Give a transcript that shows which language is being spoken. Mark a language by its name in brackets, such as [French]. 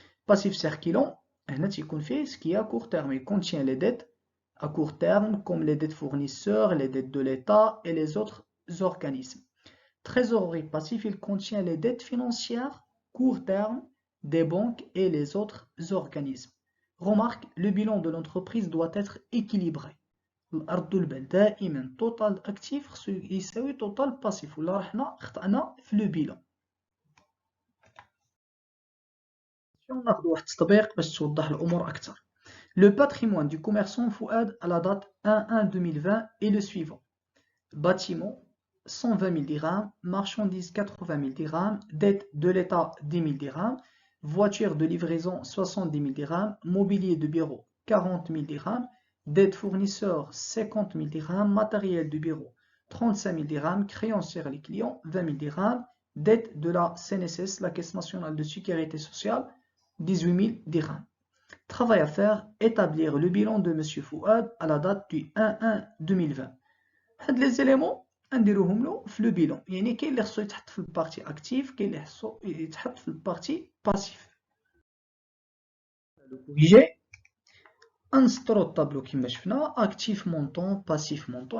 [French] Passif circulant [Arabic] هنا تيكون فيه [French] ce qui est à court terme. Il contient les dettes à court terme comme les dettes fournisseurs, les dettes de l'État et les autres organismes. Trésorerie passif, il contient les dettes financières court terme des banques et les autres organismes. Remarque, le bilan de l'entreprise doit être équilibré. [Arabic] الأرض البال دائما توتال أكتيف خصو يساوي توتال باسيف ولا حنا خطأنا في لو بيلون. ناخذ واحد التطبيق باش توضح الأمور أكثر. [French] Le patrimoine du commerçant Fouad à la date 1/1/2020 est le suivant. Bâtiment 120 000 dirhams, marchandises 80 000 dirhams, dette de l'État 10 000 dirhams, voiture de livraison 70 000 dirhams, mobilier de bureau 40 000 dirhams, dette fournisseur 50 000 dirhams, matériel de bureau 35 000 dirhams, créancière les clients 20 000 dirhams, dette de la CNSS, la Caisse nationale de sécurité sociale 18 000 dirhams. Travail à faire, établir le bilan de M. Fouad à la date du 1/1/2020. [Arabic] هاد [French] les éléments [Arabic] نديروهم له في لو بيلون، يعني كاين اللي خصو يتحط في البارتي اكتيف، كاين اللي خصو يتحط في البارتي باسيف. لو كوريجي نسطرو الطابلو كيما شفنا اكتيف مونطون باسيف مونطون.